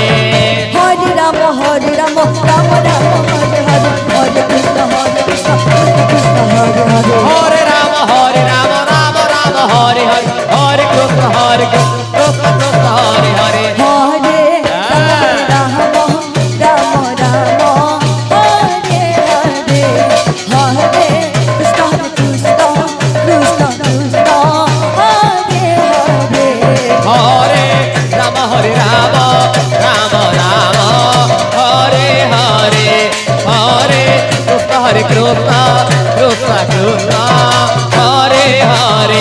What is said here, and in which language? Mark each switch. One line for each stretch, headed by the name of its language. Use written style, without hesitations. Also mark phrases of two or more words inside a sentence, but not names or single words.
Sanskrit: হরে রাম রাম রাম হরে হরে হরে কৃষ্ণ কৃষ্ণ কৃষ্ণ হরে হরে হরে রাম রাম রাম হরে হরে হরে কৃষ্ণ কৃষ্ণ কৃষ্ণ হরে হরে হরে রাম রাম রাম হরে হরে হরে কৃষ্ণ কৃষ্ণ কৃষ্ণ কৃষ্ণ হরে হরে হরে রাম রাম রাম রাম হরে হরে হরে কৃষ্ণ হরে কৃষ্ণ কৃষ্ণ কৃষ্ণ হরে হরে